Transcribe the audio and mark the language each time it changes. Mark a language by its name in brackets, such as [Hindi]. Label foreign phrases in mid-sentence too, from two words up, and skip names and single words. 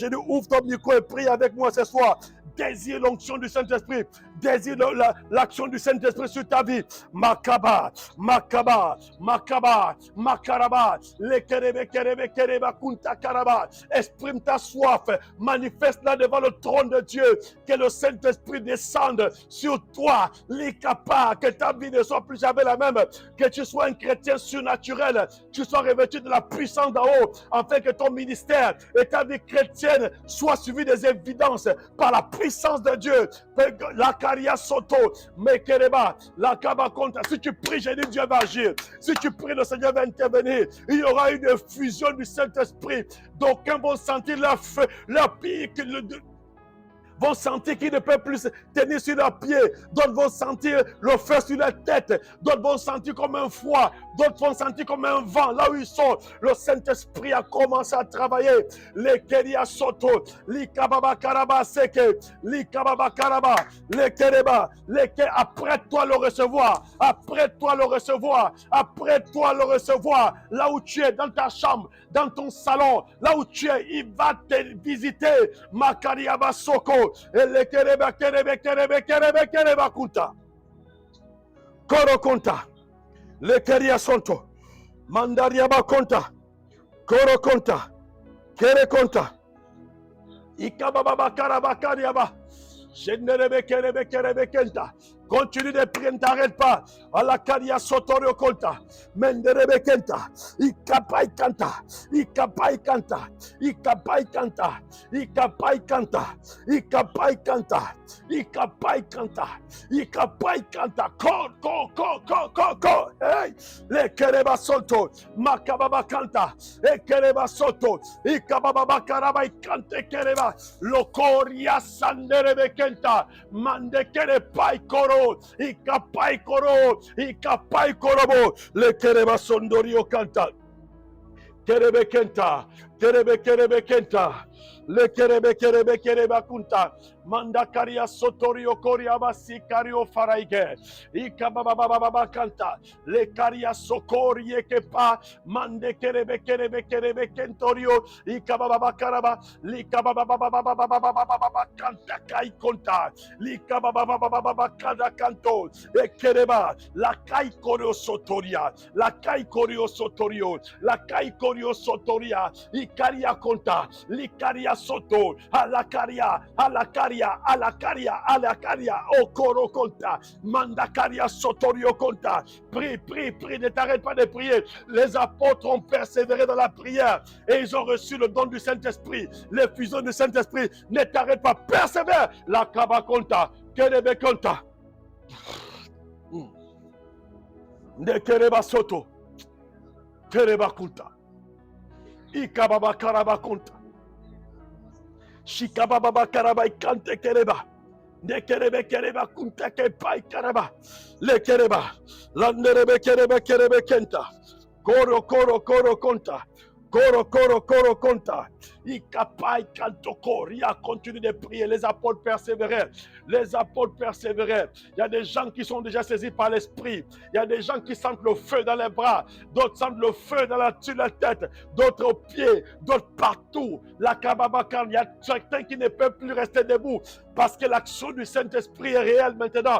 [French] Je dis ouvre ton micro et prie avec moi ce soir. Désire l'onction du Saint-Esprit. désire l'action du Saint-Esprit sur ta vie. Makaba, Makaba, Makaba, Makaraba, Lekerebe, Kerebe, Kereba, Kunta, Karaba. Exprime ta soif, manifeste-la devant le trône de Dieu. Que le Saint-Esprit descende sur toi, l'ikapa, que ta vie ne soit plus jamais la même, que tu sois un chrétien surnaturel, tu sois revêtu de la puissance d'en haut, afin que ton ministère et ta vie chrétienne soient suivis des évidences par la puissance de Dieu. La caria soto, mekereba, la kabakonta. Si tu pries, j'ai dit Dieu va agir. Si tu pries, le Seigneur va intervenir. Il y aura une fusion du Saint-Esprit. D'aucuns vont sentir leur pied, vont sentir qu'ils ne peuvent plus tenir sur leurs pieds. D'autres vont sentir le feu sur leur tête. D'autres vont sentir comme un froid. D'autres vont sentir comme un vent. Là où ils sont, le Saint-Esprit a commencé à travailler. Les Keria Soto, les Kababa Karaba Seke, les Kababa Karaba, les Kereba, apprête-toi le recevoir. Apprête-toi le recevoir. Apprête-toi le recevoir. Là où tu es, dans ta chambre, dans ton salon, là où tu es, il va te visiter. Makariaba Soko. Le kereba kerebe kerebe kerebe kereba kunta koro konta le keria sonto mandariaba konta koro konta kere konta ikababa karaba kariaba jennerebe kerebe kerebe kenta. Continue de prier, ne t'arrête pas. Alakaria sotorio konta. Menderebe kenta. Ikapai kanta. Ikapai kanta. Ikapai kanta. Ikapai kanta. Ikapai kanta. Ikapai kanta. Ikapai kanta. Ko. Hey. Le kereba soto. Makababa kanta. E kereba soto. Ikababa karaba ikante kereba. Lokoria sanderebe kenta. Mande kerepai koro. Ikapai korobo, le kereba sondorio kanta, kerebe kenta, kerebe kenta, le kereba kunta, manda karia sotorio koria basi kario faraige, ikababa kanta, le karia sokorie kepa, mande kerebe kentorio, ikababa karaba, likababa kanta kai konta, likababa kada kanto, ekereba, la kai korio sotoria, la kai korio sotorio, la kai korio sotoria, ikaria konta, likaria soto, alakaria, okoro konta, mandakaria sotorio konta. Prie, ne t'arrête pas de prier. Les apôtres ont persévéré dans la prière et ils ont reçu le don du Saint-Esprit, l'effusion du Saint-Esprit. Ne t'arrête pas, persévère. La kaba konta, kerebe konta. Ne kereba soto, kereba konta. Ikababa karaba konta. Shikababa karaba ikante kereba. Ne kereba kunta kepai karaba. Le kereba. Landerebe kerebe kenta. Koro konta. Koro konta. Ikapai kantokoria. Continue de prier. Les apôtres persévéraient. Il y a des gens qui sont déjà saisis par l'esprit. Il y a des gens qui sentent le feu dans les bras. D'autres sentent le feu sur la tête. D'autres aux pieds. D'autres partout. La kababakan. Il y a certains qui ne peuvent plus rester debout. Parce que l'action du Saint-Esprit est réelle maintenant.